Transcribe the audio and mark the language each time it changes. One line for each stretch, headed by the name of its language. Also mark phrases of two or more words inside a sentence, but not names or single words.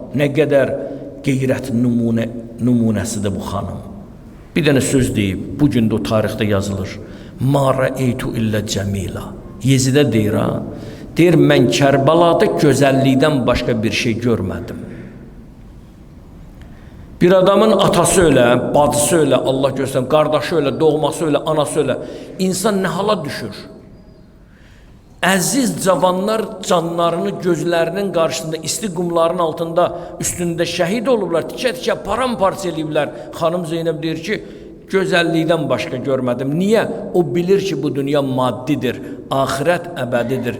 Azerbaijani: Nə qədər qeyrət nümunəsidir bu xanım. Bir dənə söz deyib, bu gün də o tarixdə yazılır.
Arabic: ما رأيت إلا جميلا.
Azerbaijani: Yezidə deyir, ha? Deyir, mən Kərbalada gözəllikdən başqa bir şey görmədim. Bir adamın atası öyle, bacısı öyle, Allah göstersin, qardaşı öyle, doğması öyle, anası öyle. İnsan ne hala düşür? Əziz cavanlar canlarını gözlərinin qarşısında, isti qumların altında, üstündə şəhid olublar, tikə-tikə paramparça eləyiblər. Xanım Zeynəb deyir ki, gözəllikdən başqa görmədim. Niyə? O bilir ki, bu dünya maddidir, axirət əbədidir.